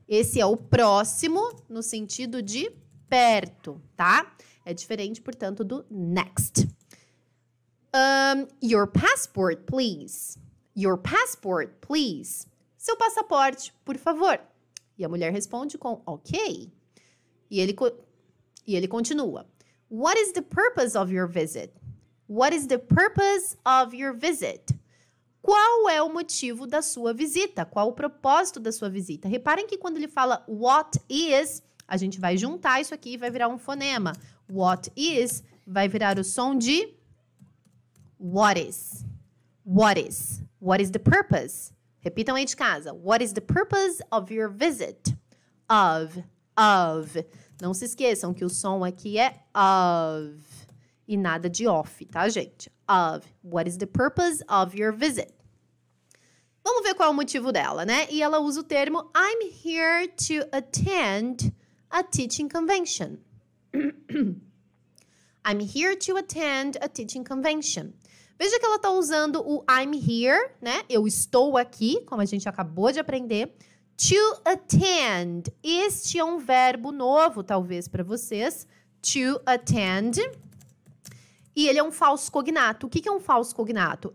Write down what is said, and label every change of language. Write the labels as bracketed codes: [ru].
[pt] Esse é o próximo no sentido de perto, tá? É diferente, portanto, do next. [en] Your passport, please. Your passport, please. [pt] Seu passaporte, por favor. E a mulher responde com ok. E ele continua. [en] What is the purpose of your visit? What is the purpose of your visit? [pt] Qual é o motivo da sua visita? Qual o propósito da sua visita? Reparem que quando ele fala what is, a gente vai juntar isso aqui e vai virar um fonema. What is vai virar o som de what is. What is. [en] What is the purpose? [pt] Repitam aí de casa. [en] What is the purpose of your visit? Of. [pt] Não se esqueçam que o som aqui é of. E nada de off, tá, gente? Of. [en] What is the purpose of your visit? [pt] Vamos ver qual é o motivo dela, né? E ela usa o termo [en] I'm here to attend a teaching convention. I'm here to attend a teaching convention. [pt] Veja que ela está usando o [en] I'm here, [pt] né? Eu estou aqui, como a gente acabou de aprender. To attend. Este é um verbo novo, talvez, para vocês. To attend. E ele é um falso cognato. O que é um falso cognato?